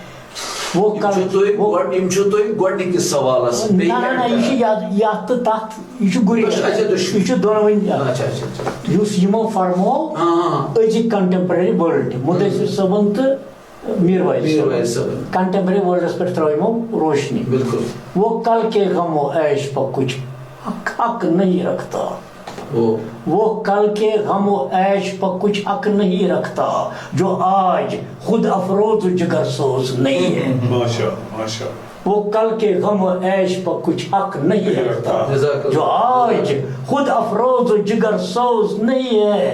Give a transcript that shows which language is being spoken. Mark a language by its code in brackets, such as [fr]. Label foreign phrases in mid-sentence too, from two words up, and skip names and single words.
[ks] یِم چھِو تُہۍ گۄڈنِکِس سوالس نہ یہِ چھُ یتھ تہٕ تتھ یہِ چھُ گُریز یہِ چھُ دۄنوٕنی یُس یِمو فرموو أزِکۍ [en] contemporary world [ks] مُدثر صٲبن تہٕ میر وحید صٲبن کنٹمپرری ورلڈس پٮ۪ٹھ ترٲو یِمو روشنی. بالکل [ur] وہ کل کے غم و عیش پہ کچھ حق نہیں رکھتا وہ کل کے غم و عیش پر کچھ حق نہیں رکھتا جو آج خود افروز و جگر سوز نہیں ہے. ماشاء وہ کل کے غم و عیش پر کچھ حق نہیں رکھتا جو آج خود افروز و جگر سوز نہیں ہے.